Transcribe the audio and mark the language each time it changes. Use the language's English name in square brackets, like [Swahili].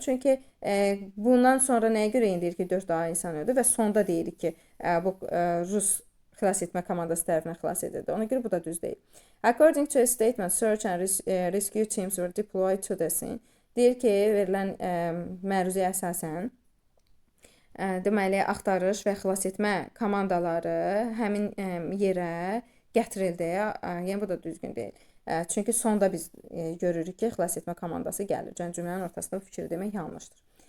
[Azerbaijani] Çünki bundan sonra nəyə görə indirir ki, 4 daha insan öldü və sonda deyirik ki, bu Rus xilas etmə komandası tərəfindən xilas edildi. Ona görə bu da düz deyil. [English] According to a statement, search and rescue teams were deployed to the scene. [Azerbaijani] Deyir ki, verilən məruzəyə əsasən deməli, axtarış və xilas etmə komandaları həmin yerə gətirildi. Yəni, bu da düzgün deyil. Çünki sonda biz görürük ki, xilas etmə komandası gəlir. Cümlənin ortasında bu fikir demək yanlışdır.